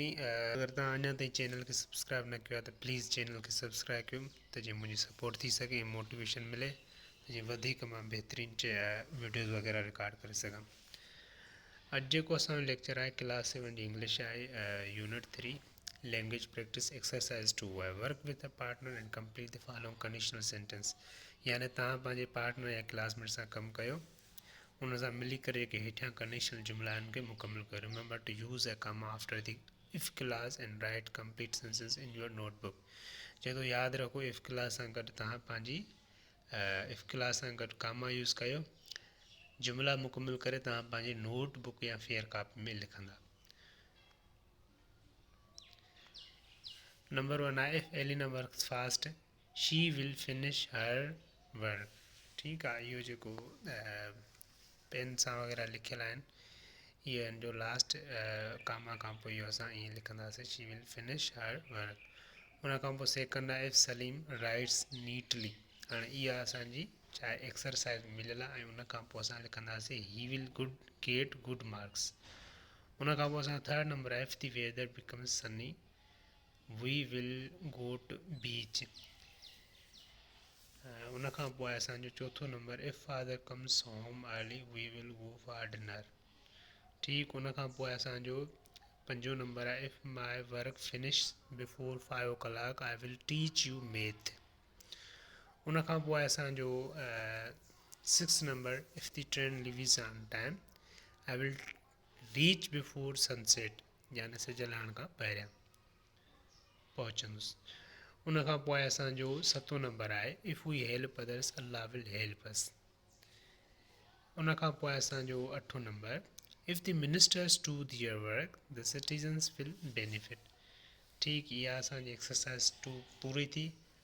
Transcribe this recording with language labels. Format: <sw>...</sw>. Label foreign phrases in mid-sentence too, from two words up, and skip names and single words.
<sd>अगर तव्हां अञा ताईं चैनल खे सब्सक्राइब न कयो आहे त प्लीज़ चैनल खे सब्सक्राइब कयो त जीअं मुंहिंजी सपोर्ट थी सघे, मोटिवेशन मिले, त जीअं वधीक मां बहितरीनु वीडियोज़ वग़ैरह रिकॉर्ड करे सघां। अॼु जेको असांजो लेक्चर आहे क्लास 7 जी इंग्लिश आहे, यूनिट 3</sd> <en>language practice exercise</en> <sd>2 आहे,</sd> <en>Work with a partner and complete the following conditional sentence.</en> <sd>यानी तव्हां पंहिंजे पार्टनर या क्लासमेट सां कमु कयो, उन सां मिली करे के हेठियां कंडीशनल जुमला आहिनि खे मुकमल कयो।</sd> <en>Remember to use a comma after the if clause and write complete sentence in your notebook.</en> <sd>जेको यादि रखो,</sd> <en>if clause</en> <sd>सां गॾु तव्हां पंहिंजी</sd> <en>if clause</en> <sd>सां गॾु कामा यूज़ कयो, जुमला मुकमल करे तव्हां पंहिंजी नोटबुक या</sd> <en>fair copy</en> <sd>में लिखंदा।</sd> <en>नंबर 1 आहे, If Elina works fast she will finish her work.</en> <sd>ठीकु आहे, इहो जेको पेन सां वग़ैरह लिखियल आहिनि, इहे आहिनि जो</sd> <en>last comma</en> <sd>खां पोइ इहो असां ईअं लिखंदासीं,</sd> <en>She will finish her work.</en> <sd>उन खां पोइ सेकंड आहे,</sd> <en>If Saleem writes neatly.</en> <sd>हाणे इहा असांजी छा आहे, एक्सरसाइज़ मिलियल आहे, ऐं उन खां पोइ असां लिखंदासीं</sd> <en>he will get good marks.</en> <sd>उन खां पोइ असां</sd> <en>third number</en> <sd>आहे,</sd> <en>If the weather becomes sunny we will go to beach.</en> <sd>उन खां पोइ आहे असांजो चौथो नंबर,</sd> <en>If father comes home early we will go for dinner.</en> <sd>ठीकु, उन खां पोइ असांजो पंजो नंबर आहे,</sd> <en>If my work finish before 5 o'clock I will teach you math.</en> <sd>उन खां पोइ असांजो</sd> <en>six number, if the train leaves on time I will reach before sunset,</en> <sd>यानी सिज लहण खां पहिरियां पहुचंदुसि। उन खां पोइ असांजो सतो नंबर आहे,</sd> <en>If we help others Allah will help us.</en> <sd>उन खां पोइ असांजो अठो नंबर,</sd> <en>If the ministers do their work the citizens will benefit.</en> <sd>ठीकु, इहा असांजी एक्सरसाइज़ 2 पूरी थी।</sd>